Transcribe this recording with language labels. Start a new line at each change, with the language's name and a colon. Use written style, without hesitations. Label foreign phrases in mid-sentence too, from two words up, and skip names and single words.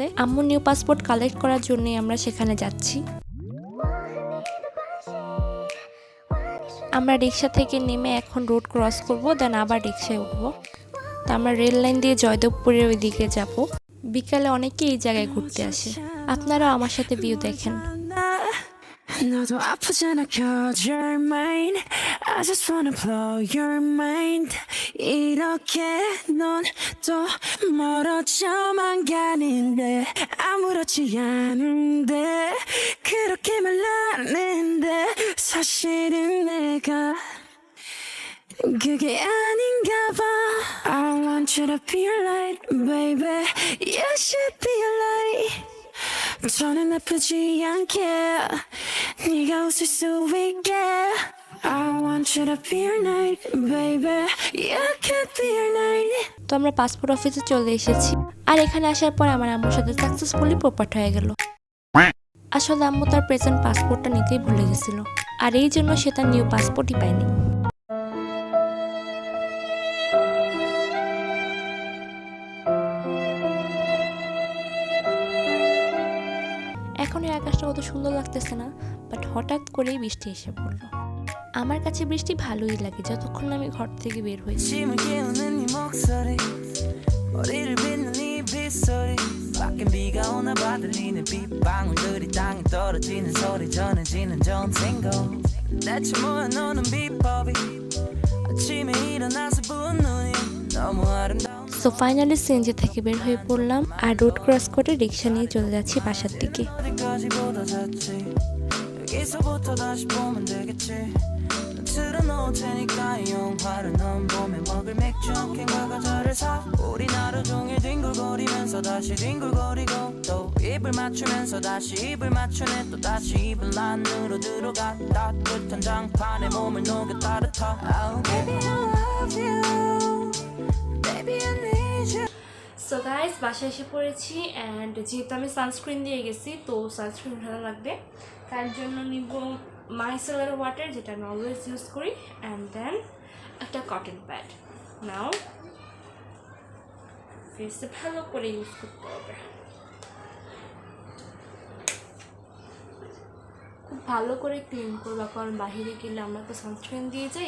Bangla: আম্মু
English: new passport
Bangla: কালেক্ট করার জন্যই আমরা সেখানে যাচ্ছি। আমরা রিক্সা থেকে নেমে এখন
English: road cross
Bangla: করব, দেন আবার রিক্সায় উঠবো। তো আমরা রেল লাইন দিয়ে জয়দেবপুরের ওই দিকে যাব। বিকালে অনেকে এই জায়গায় ঘুরতে আসে, আপনারাও আমার সাথে ভিউ দেখেন।
Korean: 너도 아프잖아
English: cause you're mine I just wanna blow your mind
Korean: 이렇게 넌 또 멀어져만 가는데 아무렇지 않은데 그렇게 말하는데 사실은 내가 그게 아닌가 봐
English: I want you to be a light baby You should be a light
Korean: 저는 아프지 않게 네가 웃을 수 있게
English: I want you to be your night baby You could be your night
Bangla: তো আমরা পাসপোর্ট অফিসে চলে এসেছি। আর এখানে আসার পর আমার আম্মুর সাথে সাকসেসফুলি প্রপার্ট হয়ে গেল। আসলে আম্মু তার
English: present passport
Bangla: নিতেই ভুলে গেছিল, আর এই জন্য সে তার
English: new passport
Bangla: পায়নি। এখন এই আকাশটা কত সুন্দর লাগতেছে না, বাট হঠাৎ করেই বৃষ্টি এসে পড়লো। আমার কাছে বৃষ্টি ভালোই লাগে যতক্ষণ না আমি ঘর থেকে বের হই।
Korean: 밖엔 비가 오나 봐 들리는 빗방울들이 땅에 떨어지는 소리 전해지는 전생고 대체 뭐야 너는 비법이 아침에 일어나서 부은 눈이 너무 아름다운
English: so finally CNG
Bangla: থেকে বের হয়ে পড়লাম আর
English: road cross
Bangla: করে রিক্সা নিয়ে চলে যাচ্ছি বাসার দিকে।
Korean: 어디까지보다 잤지 여기서부터 다시 보면 되겠지 틀어놓을 테니까 이 영화를 넌 봄에 먹을 맥주 한 캔과 과자를 사 우린 하루 종일 뒹굴거리면서 다시 뒹굴거리고 또 입을 맞추면서 다시 입을 맞추네 또 다시 입을 안으로 들어가 따뜻한 장판에 몸을 녹여 따뜻하
English: Oh baby I love you Baby I need you so guys,
Bangla: বাসায় এসে পড়েছি অ্যান্ড যেহেতু আমি সানস্ক্রিন দিয়ে গেছি তো সানস্ক্রিন ভালো লাগবে, তার জন্য নিব
English: micellar water,
Bangla: যেটা আমি
English: always use
Bangla: করি,
English: and then
Bangla: একটা
English: cotton pad.
Bangla: নাও ফেসে ভালো করে ইউজ করতে হবে, খুব ভালো করে ক্লিন করবা, কারণ বাহিরে গেলে আমরা তো সানস্ক্রিন দিয়ে যাই।